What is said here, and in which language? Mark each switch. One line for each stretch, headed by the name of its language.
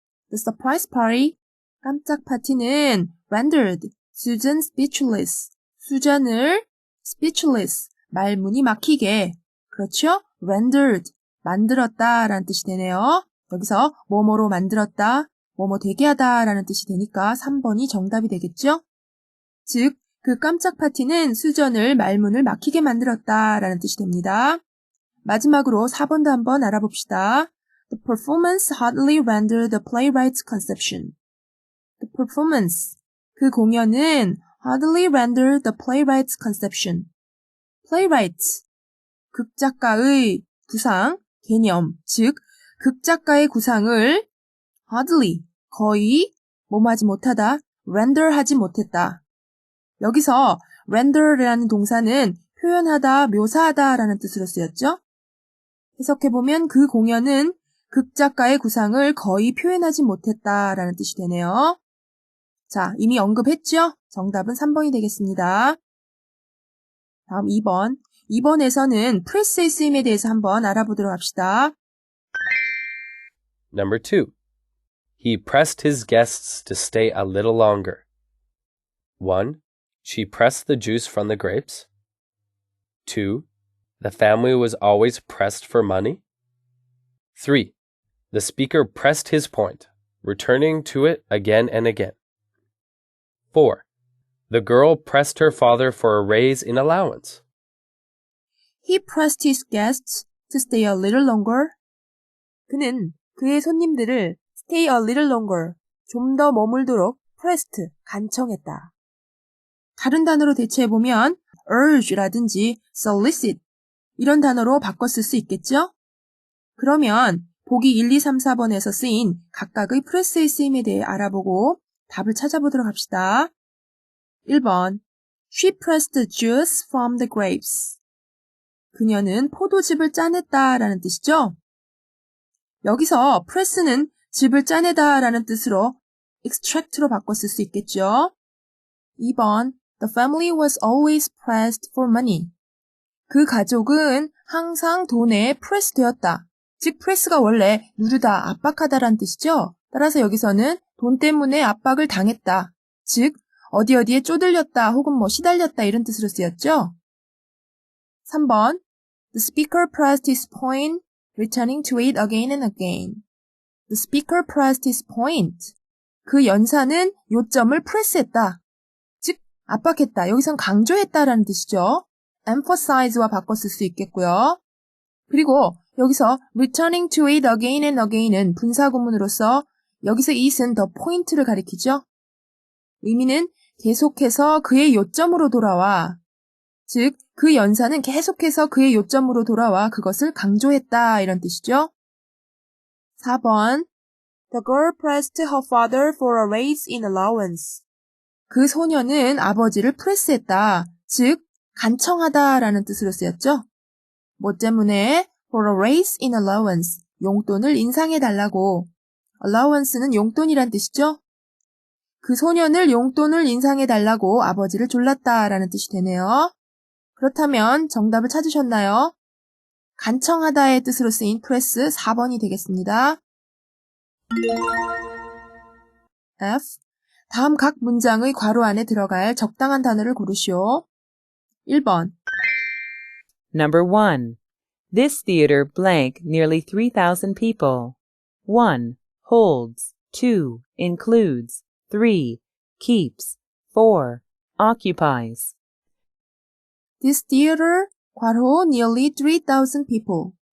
English: The surprise party,
Korean: 깜짝 파티는
English: rendered Susan speechless,
Korean: 수잔을
English: speechless,
Korean: 말문이 막히게, 그렇죠? rendered, 만들었다 라는 뜻이 되네요. 여기서 뭐뭐로 만들었다, 뭐뭐 되게 하다 라는 뜻이 되니까 3번이 정답이 되겠죠? 즉, 그 깜짝 파티는 수전을 말문을 막히게 만들었다 라는 뜻이 됩니다. 마지막으로 4번도 한번 알아봅시다.
English: The performance hardly rendered the playwright's conception. The performance,
Korean: 그 공연은
English: hardly rendered the playwright's conception.
Korean: playwright, 극작가의 구상, 개념, 즉 극작가의 구상을 hardly, 거의 뭐하지 못하다, render 하지 못했다. 여기서 render라는 동사는 표현하다, 묘사하다 라는 뜻으로 쓰였죠. 해석해보면 그 공연은 극작가의 구상을 거의 표현하지 못했다라는 뜻이 되네요. 자, 이미 언급했죠? 정답은 3번이 되겠습니다. 다음 2번. 2번에서는 프레스의 쓰임에 대해서 한번 알아보도록 합시다.
English: Number 2. He pressed his guests to stay a little longer. 1. She pressed the juice from the grapes. 2. The family was always pressed for money. 3. The speaker pressed his point, returning to it again and again. 4. The girl pressed her father for a raise in allowance. He pressed his guests to stay a little longer.
Korean: 그는 그의 손님들을
English: stay a little longer,
Korean: 좀 더 머물도록 pressed, 간청했다. 다른 단어로 대체해보면 urge라든지 solicit 이런 단어로 바꿔 쓸 수 있겠죠? 그러면 보기 1, 2, 3, 4번에서 쓰인 각각의 프레스의 쓰임에 대해 알아보고 답을 찾아보도록 합시다.
English: 1번 She pressed the juice from the grapes.
Korean: 그녀는 포도즙을 짜냈다 라는 뜻이죠? 여기서 press는 즙을 짜내다 라는 뜻으로 extract로 바꿔 쓸 수 있겠죠?
English: 2번 The family was always pressed for money.
Korean: 그 가족은 항상 돈에 press 되었다. 즉 press가 원래 누르다, 압박하다라는 뜻이죠. 따라서 여기서는 돈 때문에 압박을 당했다. 즉 어디에 쪼들렸다 혹은 시달렸다 이런 뜻으로 쓰였죠.
English: 3번 The speaker pressed his point, returning to it again and again. The speaker pressed his point.
Korean: 그 연사는 요점을 press했다. 즉 압박했다. 여기선 강조했다라는 뜻이죠. emphasize와 바꿔 쓸 수 있겠고요. 그리고 여기서
English: returning to it again and again
Korean: 은 분사구문으로서 여기서 it은 the point를 가리키죠. 의미는 계속해서 그의 요점으로 돌아와. 즉, 그 연사는 계속해서 그의 요점으로 돌아와 그것을 강조했다 이런 뜻이죠.
English: 4번 The girl pressed her father for a raise in allowance.
Korean: 그 소녀는 아버지를 프레스했다. 즉, 간청하다라는 뜻으로 쓰였죠. 뭐 때문에?
English: For a raise in allowance.
Korean: 용돈을 인상해달라고. allowance는 용돈이란 뜻이죠. 그 소년을 용돈을 인상해달라고 아버지를 졸랐다라는 뜻이 되네요. 그렇다면 정답을 찾으셨나요? 간청하다의 뜻으로 쓰인 press 4번이 되겠습니다. F. 다음 각 문장의 괄호 안에 들어갈 적당한 단어를 고르시오. 1번
English: Number 1. This theater blank nearly 3,000 people. 1. Holds. 2. Includes. 3. Keeps. 4. Occupies. This theater, 괄호 nearly 3,000 people.